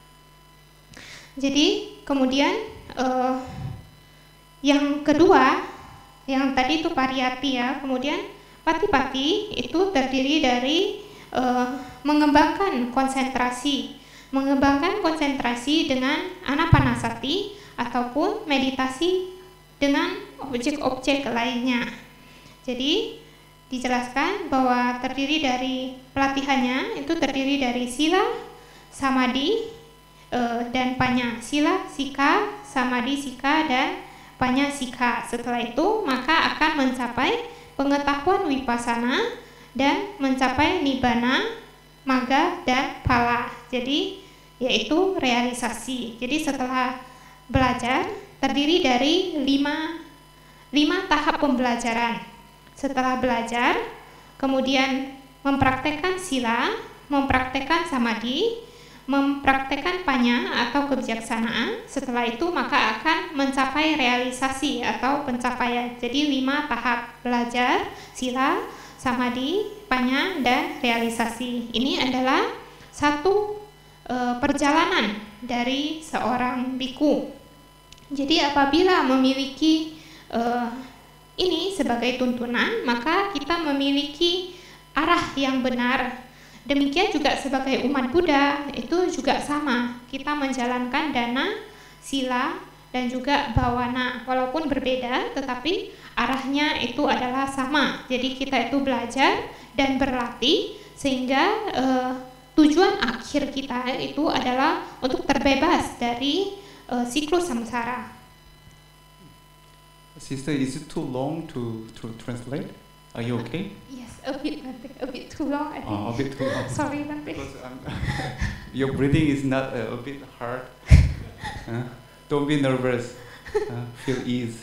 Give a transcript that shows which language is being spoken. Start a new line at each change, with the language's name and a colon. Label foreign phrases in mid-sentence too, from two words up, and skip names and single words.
Indonesian: Jadi kemudian yang kedua, yang tadi itu pariyati ya, kemudian patipati itu terdiri dari mengembangkan konsentrasi dengan anapanasati ataupun meditasi dengan objek-objek lainnya. Jadi dijelaskan bahwa terdiri dari pelatihannya itu terdiri dari sila, samadhi, dan panya.
Pali: Sila, sika, samadhi, sika, dan panya, sika.
Indonesian: Setelah itu maka akan mencapai pengetahuan vipassana dan mencapai nibbana, magga, dan phala. Jadi yaitu realisasi. Jadi setelah belajar terdiri dari 5 tahap pembelajaran. Setelah belajar, kemudian mempraktekkan sila, mempraktekkan samadhi, mempraktekkan panya atau kebijaksanaan. Setelah itu maka akan mencapai realisasi atau pencapaian. Jadi 5 tahap belajar, sila, samadhi, panya, dan realisasi. Ini adalah satu perjalanan dari seorang biku. Jadi apabila memiliki ini sebagai tuntunan, maka kita memiliki arah yang benar. Demikian juga sebagai umat Buddha, itu juga sama. Kita menjalankan dana, sila, dan juga bawana. Walaupun berbeda, tetapi arahnya itu adalah sama. Jadi kita itu belajar dan berlatih, sehingga tujuan akhir kita itu adalah untuk terbebas dari siklus samsara.
English: Sister, is it too long to translate? Are you okay? Yes, a bit too long. I think. A bit too long. Sorry, Bante. Because your breathing is not a bit hard. Don't be nervous. Feel ease.